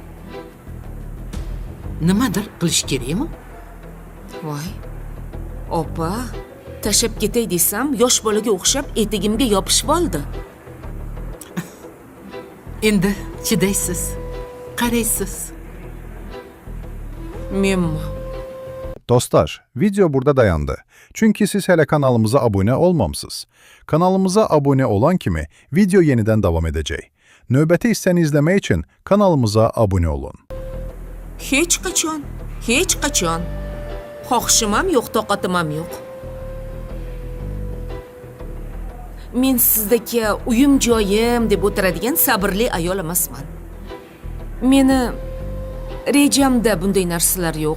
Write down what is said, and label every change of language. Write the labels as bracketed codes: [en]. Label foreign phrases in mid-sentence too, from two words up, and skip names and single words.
[uz] Nimadir qilish kerakmi? Voy. Opa, tashab ketay desam, yosh bolaga o'xshab etigimga yopishib oldi. Endi chidaysiz, qaraysiz. Menmi? [az] Dostlar, video burada dayandı. Çünkü siz hele kanalımıza abone olmamışsınız. Kanalımıza abone olan kimi video yeniden devam edecek. Növbəti hissəni izləmək üçün kanalımıza abone olun. [uz] Hech qachon. Xohishim ham yo'q, toqatim ham yo'q. Men sizdagi uyim joyim deb o'tiradigan sabrli ayol emasman. Meni rejamda bunday narsalar yo'q.